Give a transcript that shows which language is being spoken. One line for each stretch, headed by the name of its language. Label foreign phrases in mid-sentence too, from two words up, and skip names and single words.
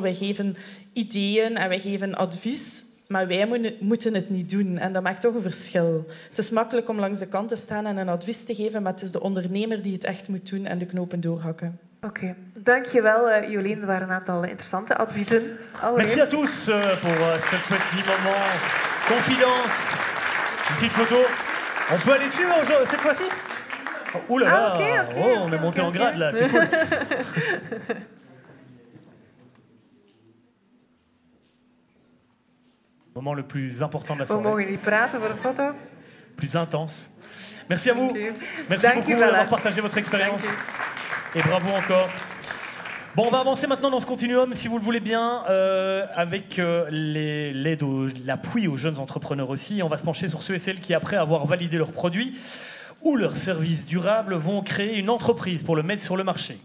Dutch: Wij geven ideeën en wij geven advies. Maar wij moeten het niet doen. En dat maakt toch een verschil. Het is makkelijk om langs de kant te staan en een advies te geven, maar het is de ondernemer die het echt moet doen en de knopen doorhakken. Oké. Dankjewel, Jolien. Er waren een aantal interessante adviezen.
French: Merci à tous pour ce petit moment confidence. Une petite photo. On peut aller suivre cette fois-ci? Ouh là là, on est monté en grade là, c'est cool. Moment le plus important de la soirée.
Dutch: We mogen niet praten voor de foto.
French: Plus intense. Merci à vous. Merci beaucoup d'avoir partagé votre expérience. Et bravo encore. Bon, on va avancer maintenant dans ce continuum, si vous le voulez bien, avec l'appui aux jeunes entrepreneurs aussi. On va se pencher sur ceux et celles qui, après avoir validé leurs produits ou leurs services durables, vont créer une entreprise pour le mettre sur le marché.